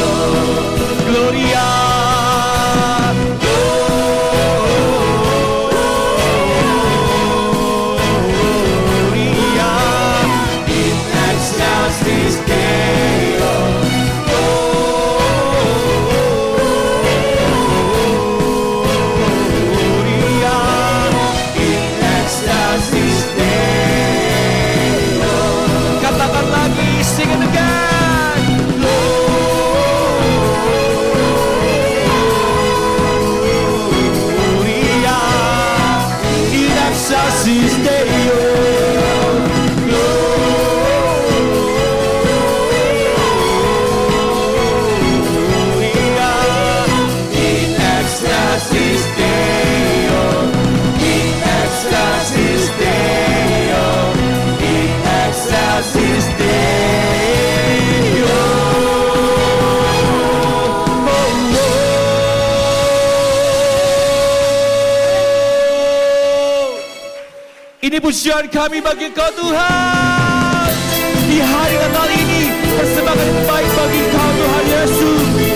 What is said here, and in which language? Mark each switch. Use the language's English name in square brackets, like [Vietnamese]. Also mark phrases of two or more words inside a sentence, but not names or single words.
[Latin] Gloria, Gloria in excelsis Deo. Gloria in excelsis Deo. [Indonesian] Katakan lagi, [English] sing it again. [Latin] Gloria in excelsis Deo. Gloria in excelsis Deo. In excelsis Deo. In excelsis Deo. [Indonesian] Ini pujian kami bagi Kau Tuhan. Di hari Natal ini, persembahan yang baik bagi Kau Tuhan Yesus.